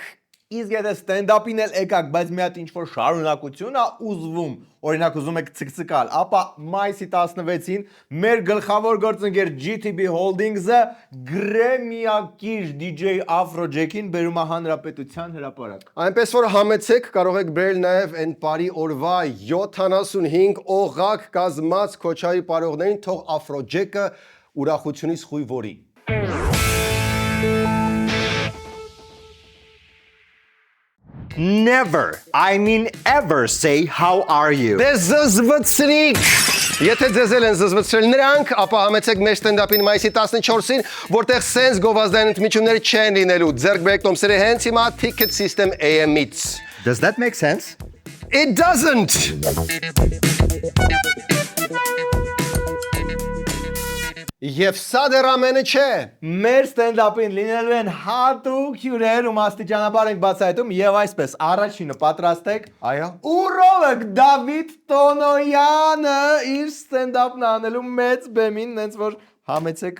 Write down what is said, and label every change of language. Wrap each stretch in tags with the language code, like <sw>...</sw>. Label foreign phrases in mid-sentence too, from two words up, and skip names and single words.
<hy>Իսկ եթե ստենդափին էլ եկաք, բայց մի հատ ինչ-որ շարունակություն է ուզվում, օրինակ ուզում եք ցկցկալ, ապա մայիսի 16-ին մեր գլխավոր գործընկեր GTB Holdings-ը Գրեմիակիր DJ Afrojack-ին բերում է Հանրապետության հրապարակ։ Այնպես որ համեցեք, կարող եք բերել նաև այն բարի օրվա 75 օղակ կազմած Քոչարի պարողներին, թող Afrojack-ը ուրախությունից խույ որի։</hy> <en>Never, I mean ever say how are you.</en> <hy>Դե զզվցրիկ։ Եթե ձեզ են զզվցրել նրանք, ապա համեցեք մեր ստենդափին մայիսի 14-ին, որտեղ սենց գովազդային ընդմիջումներ չեն լինելու։ Ձեռք բերեք Տոմսերը հենց հիմա Ticket System AM-ից։</hy> <en>Does that make sense? It doesn't.</en> <hy>Եվ սա դեռ ամենը չէ։ Մեր ստենդափին լինելու են հատուկ հյուրեր ու աստիճանաբար ենք բացահայտում եւ այսպես առաջինը պատրաստեք Այո։ Ուրոլոգ Դավիթ Տոնոյանը իր ստենդափն անելու մեծ բեմին, նենց որ համեցեք</hy>